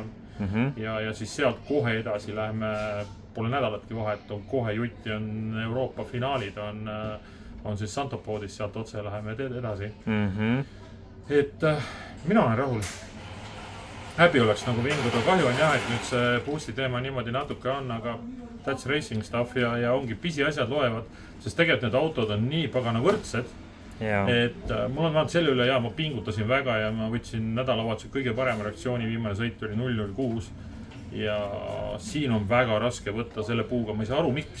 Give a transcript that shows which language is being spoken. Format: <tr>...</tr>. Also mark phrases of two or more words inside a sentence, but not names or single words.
<et>Ja siis sealt kohe edasi läheme, pole nädalatki vahet, on kohe jutti, on Euroopa finaalid, on siis Santopodis, sealt otse läheme edasi. Et mina olen rahul. Häbi oleks nagu vinguda, kahju on jah, et nüüd see boost'i teema niimoodi natuke on, aga</et> <en>that's racing stuff</en> <et>ja ongi pisiasjad loevad, sest tegelikult need autod on nii pagana võrdsed, et mul on vaadanud selle üle ja ma pingutasin väga ja ma võtsin nädalavahetusel kõige parema reaktsiooni, viimane sõit oli 006 ja siin on väga raske võtta selle puuga, ma ei saa aru, miks.</et>